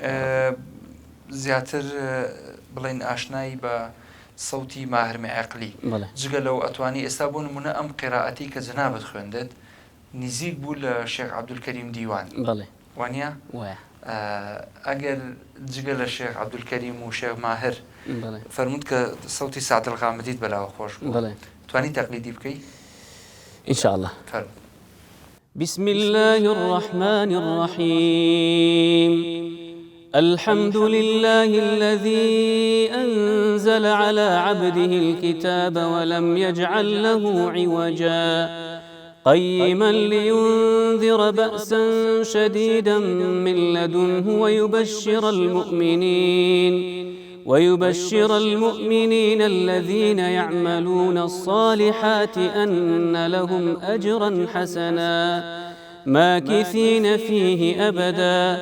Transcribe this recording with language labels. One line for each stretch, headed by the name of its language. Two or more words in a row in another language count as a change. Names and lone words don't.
Central Kurdish: زیاتر بڵێن ئاشنایی بە سەوتی ماهرمی عەقلی، جگە لەو ئەتوانی ئێستا بۆ نمونە ئەم قیرائەتی کە جەنابەت خوێندت نزیک بوو لە شێخ عەبدولکەریم دیوان، وانە؟ وایە. ئەگەر جگە لە شێخ عەبدولکەریم و شێخ ماهر فەرمووت کە سەوتی سعد الغامدیت بەلاوە خۆش بوو، توانی تەقلیدی بکەی؟
Arabic: إن شاء الله. بسم الله الرحمن الرحيم. الحمد لله الذي أنزل على عبده الكتاب ولم يجعل له عوجا قيما لينذر بأسا شديدا من لدنه ويبشر المؤمنين الذين يعملون الصالحات أن لهم أجرا حسنا ماكثين فيه أبدا